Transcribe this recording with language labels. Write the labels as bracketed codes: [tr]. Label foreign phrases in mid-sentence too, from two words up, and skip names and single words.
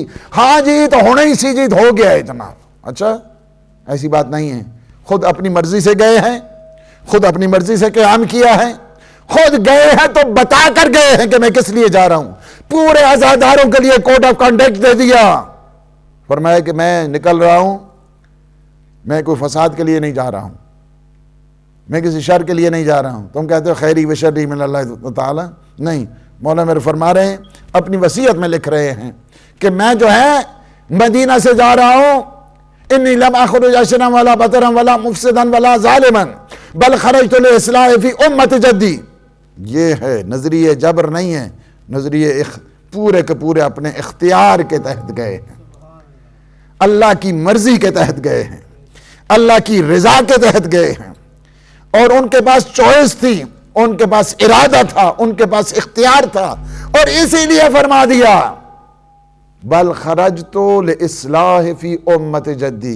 [ur] ہاں جی تو ہونے ہی سی جیت ہو گیا ہے جناب. اچھا ایسی بات نہیں ہے، خود اپنی مرضی سے گئے ہیں، خود اپنی مرضی سے قیام کیا ہے، خود گئے ہیں تو بتا کر گئے ہیں کہ میں کس لیے جا رہا ہوں. پورے عزاداروں کے لیے [en] code of conduct [ur] دے دیا، فرمایا کہ میں نکل رہا ہوں، میں کوئی فساد کے لیے نہیں جا رہا ہوں، میں کسی شر کے لیے نہیں جا رہا ہوں. تم کہتے ہو [ar] خیری و شرری من اللہ تعالی، [ur] نہیں، مولا میرے فرما رہے ہیں، اپنی وصیت میں لکھ رہے ہیں کہ میں جو ہے مدینہ سے جا رہا ہوں، [ar] انی لم اخرج عشرا ولا بطرا ولا مفسدا ولا ظالما بل خرجت لاصلاح فی امت جدی. [ur] یہ ہے نظریہ جبر نہیں ہے، نظریہ پورے کے پورے اپنے اختیار کے تحت گئے ہیں، اللہ کی مرضی کے تحت گئے ہیں، اللہ کی رضا کے تحت گئے ہیں. اور ان کے پاس چوائس تھی، ان کے پاس ارادہ تھا، ان کے پاس اختیار تھا، اور اسی لیے فرما دیا [ar] بل خرجت لاصلاح فی امت جدی.